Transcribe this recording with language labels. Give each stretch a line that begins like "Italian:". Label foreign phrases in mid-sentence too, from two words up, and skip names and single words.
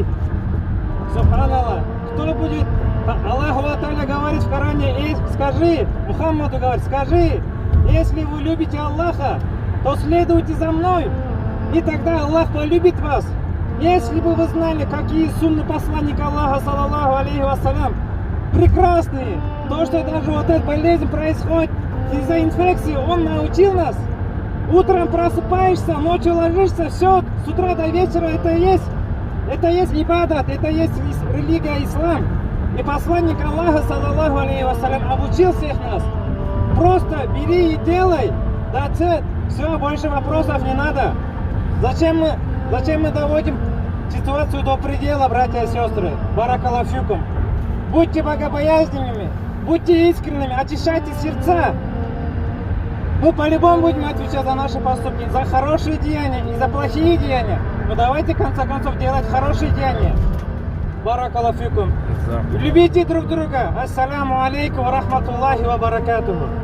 Russian: Субханаллах. Кто будет? Аллаху Аталя говорит в Коране, скажи, Мухаммаду говорит, скажи, если вы любите Аллаха, то следуйте за мной, и тогда Аллах полюбит вас. Если бы вы знали, какие сунны посланника Аллаха,
Arabic: صلى الله عليه وسلم,
Russian: прекрасные, то, что даже вот эта болезнь происходит из-за инфекции, он научил нас. Утром просыпаешься, ночью ложишься, все, с утра до вечера это есть ибадат, это есть религия ислам. И посланник Аллаха,
Arabic: صلى الله عليه وسلم,
Russian: обучил всех нас. Просто бери и делай,
English: that's it.
Russian: Все, больше вопросов не надо. Зачем мы доводим ситуацию до предела, братья и сестры?
Arabic: بارك الله فيكم.
Russian: Будьте богобоязненными, будьте искренними, очищайте сердца. Мы по-любому будем отвечать за наши поступки, за хорошие деяния и за плохие деяния. Но давайте, в конце концов, делать хорошие деяния.
Arabic: بارك الله فيكم.
Russian: Любите друг друга.
Arabic: السلام عليكم ورحمة الله وبركاته.